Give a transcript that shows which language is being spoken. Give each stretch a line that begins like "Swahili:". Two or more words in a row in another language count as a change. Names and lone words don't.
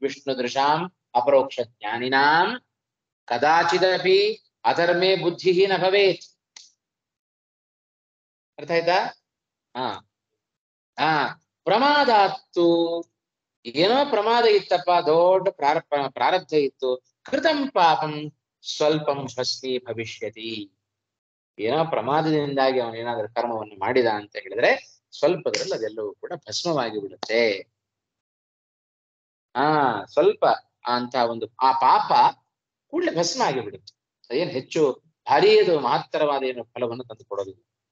Sanskrit: ವಿಷ್ಣುದೃಶಾಂ ಅಪರೋಕ್ಷ ಜ್ಞಾನಿನಾಂ ಕದಾಚಿದಪಿ ಅಧರ್ಮೇ ಬುದ್ಧಿ ನ ಭವೇತ್.
Kannada: ಅರ್ಥ ಆಯ್ತಾ? ಹಾ ಹಾ ಪ್ರಮಾದಾತ್ತು, ಏನೋ ಪ್ರಮಾದ ಇತ್ತಪ್ಪ, ದೊಡ್ಡ ಪ್ರಾರಬ್ಧ ಇತ್ತು,
Sanskrit: ಕೃತಂ ಪಾಪಂ ಸ್ವಲ್ಪಂ ಭಸ್ಮೀ ಭವಿಷ್ಯತಿ.
Kannada: ಏನೋ ಪ್ರಮಾದದಿಂದಾಗಿ ಅವನೇನಾದ್ರೂ ಕರ್ಮವನ್ನು ಮಾಡಿದ ಅಂತ ಹೇಳಿದ್ರೆ ಸ್ವಲ್ಪದ್ರಲ್ಲಿ ಅದೆಲ್ಲವೂ ಕೂಡ ಭಸ್ಮವಾಗಿ ಬಿಡುತ್ತೆ. ಸ್ವಲ್ಪ ಅಂತ ಒಂದು ಆ ಪಾಪ ಕೂಡಲೇ ಭಸ್ಮ ಆಗಿಬಿಡುತ್ತೆ. ಅದೇನು ಹೆಚ್ಚು ಭಾರೀ ಅದು ಮಹತ್ತರವಾದ ಏನು ಫಲವನ್ನು ತಂದು ಕೊಡೋದಿಲ್ಲ.